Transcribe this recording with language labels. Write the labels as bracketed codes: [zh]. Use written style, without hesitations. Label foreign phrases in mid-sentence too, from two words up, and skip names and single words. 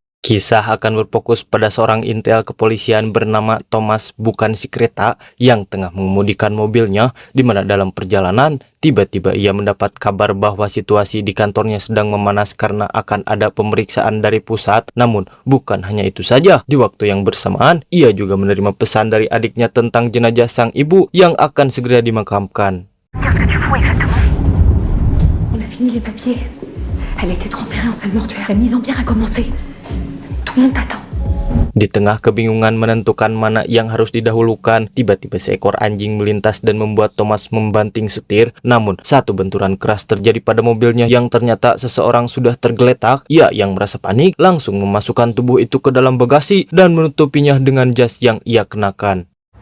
[id] Kisah akan berfokus pada seorang intel kepolisian bernama Thomas bukan si kereta yang tengah mengemudikan mobilnya, di mana dalam perjalanan tiba-tiba ia mendapat kabar bahwa situasi di kantornya sedang memanas karena akan ada pemeriksaan dari pusat. Namun bukan hanya itu saja, di waktu yang bersamaan ia juga menerima pesan dari adiknya tentang jenazah sang ibu yang akan segera dimakamkan. [fr] Dire ce que tu fous exactement. On a fini les papiers. Elle a été transférée en salle mortuaire. La mise en bière a commencé. Tout le monde t'attend. [id] Di tengah kebingungan menentukan mana yang harus didahulukan, tiba-tiba seekor anjing melintas dan membuat Thomas membanting setir. Namun satu benturan keras terjadi pada mobilnya yang ternyata seseorang sudah tergeletak. Ia yang merasa panik langsung memasukkan tubuh itu ke dalam bagasi dan menutupinya dengan jas yang ia kenakan.